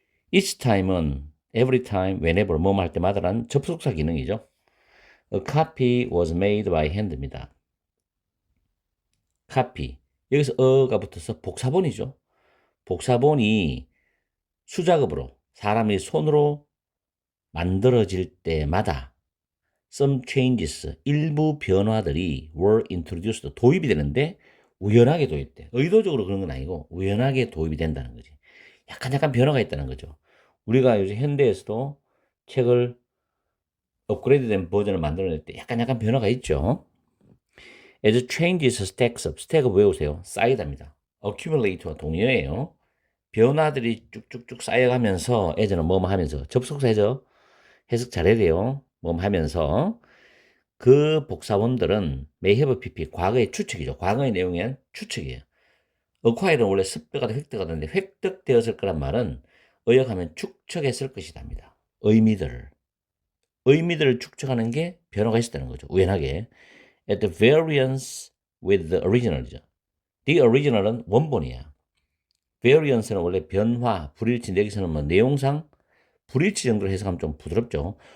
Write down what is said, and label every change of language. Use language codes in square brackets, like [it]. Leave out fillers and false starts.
[ko] each time은 every time, whenever, 뭐뭐 할 때마다라는 접속사 기능이죠. [en] A copy was made by hand입니다. copy. [ko] 여기서 어가 붙어서 복사본이죠. 복사본이 수작업으로 사람이 손으로 만들어질 때마다 [en] some changes, [ko] 일부 변화들이 [en] were introduced, [ko] 도입이 되는데 우연하게 도입돼. 의도적으로 그런 건 아니고 우연하게 도입이 된다는 거지. 약간 변화가 있다는 거죠. 우리가 요즘 현대에서도 책을 업그레이드된 버전을 만들어낼 때 약간 변화가 있죠. [en] As changes stacks up, [ko] 스택을 외우세요. 쌓이답니다. accumulate와 동의어예요. 변화들이 쭉쭉쭉 쌓여가면서 as는 뭐뭐 하면서 접속사 해석 잘해야 돼요. 뭐뭐 하면서 그 복사본들은 [en] may have pp, [ko] 과거의 추측이죠. 과거의 내용엔 추측이에요. acquire는 원래 습득하다 획득하다인데 획득되었을 거란 말은 의역하면 축적했을 것이답니다. 의미들을 축적하는 게 변화가 있었다는 거죠. 우연하게. [en] At the variance with the original이죠. The original [ko] 은 원본이야. variance는 원래 변화, 불일치, 여기서는 뭐 내용상 불일치 정도로 해석하면 좀 부드럽죠.